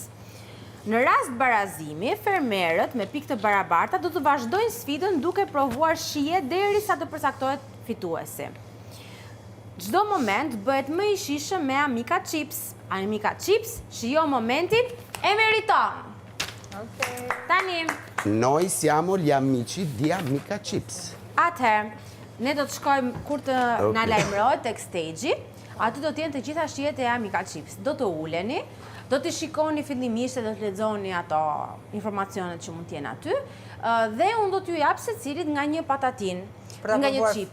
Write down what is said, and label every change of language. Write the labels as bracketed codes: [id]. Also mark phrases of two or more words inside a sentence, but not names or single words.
[sq] Në rast barazimi, fermerët me pikë të barabarta do të vazhdojnë sfidën duke provuar shije derisa të përcaktohet fituesi. Çdo moment bëhet më i shishëm me Amica Chips. Amica Chips shijo momentin e meriton. Tani, [it] Noi siamo gli amici di Amica Chips. [sq] atëherë, ne do të shkojmë kur të na lajmërohet tek stage-i, aty do të jenë të gjitha shijet e Amica Chips. Do të uleni, do të shikoni fillimisht dhe do të lexoni ato informacionet që mund të jenë aty, dhe unë do t'ju jap secilit nga një patatin, nga një chip.